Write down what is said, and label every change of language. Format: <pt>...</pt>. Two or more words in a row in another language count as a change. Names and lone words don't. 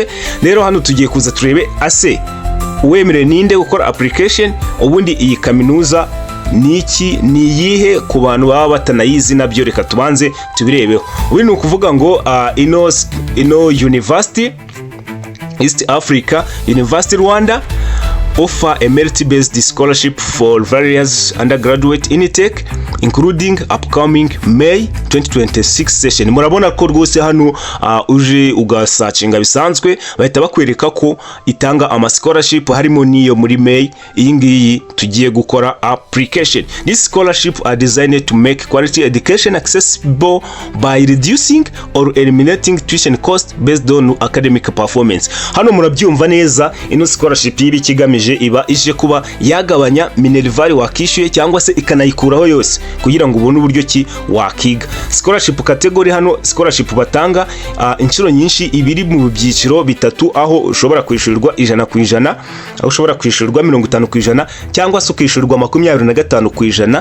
<rw>Rero hano tugiye kuza turebe ase uwemerewe ninde gukora application. Ubundi iyi kaminuza niki, ni yihe ku bantu baba batanayizi nabyo reka tubanze tubirebeho. Ubu ni ukuvuga ngo ino</rw> <en>University East Africa University Rwanda offer a merit-based scholarship for various undergraduate intake including upcoming May 2026 session.</en> <rw>Murabona ko rwose hano uje ugasearchinga bisanzwe bahita bakwereka ko itanga ama scholarship harimo niyo muri May iyi ngiyi tugiye gukora application.</rw> <en>This scholarship are designed to make quality education accessible by reducing or eliminating tuition cost based on academic performance.</en> <rw>Hano murabyumva neza, ino scholarship yiri kigamije iba ije kuba yagabanya minerval wakishyuye cyangwa se ikanayikuraho yose kugira ngo ubone uburyo ki wakiga.</rw> <en>Scholarship category</en> <rw>hano scholarship batanga inshuro nyinshi ibiri mu byiciro bitatu, aho ushobora kwishyurirwa 100%, aho ushobora kwishyurirwa 50% cyangwa se ukishyurirwa 25%.</rw>